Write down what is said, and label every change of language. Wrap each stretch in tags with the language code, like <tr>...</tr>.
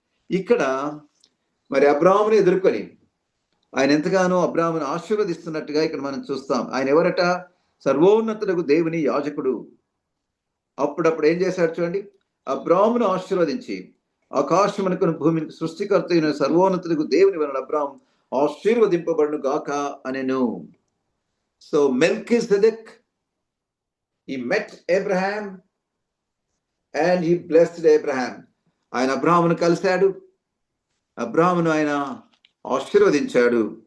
<te>ఇక్కడ మరి అబ్రాహాముని ఎదుర్కొని ఆయన ఎంతగానో అబ్రాహామును ఆశీర్వదిస్తున్నట్టుగా ఇక్కడ మనం చూస్తాం. ఆయన ఎవరట? సర్వోన్నతుడుకు దేవుని యాజకుడు. అప్పుడప్పుడు ఏం చేశాడు చూడండి, అబ్రాహామును ఆశీర్వదించి ఆకాశమునకు భూమికి సృష్టికర్త అయిన సర్వోన్నతుడుకు దేవుని వలన అబ్రాహాం ఆశీర్వదింపబడును గాక అనెను.</te> <en>So Melchizedek, he met Abraham and he blessed Abraham.</en> <te>ఆయన అబ్రాహామును కలిశాడు, అబ్రాహామును ఆయన ఆశీర్వదించాడు.</te>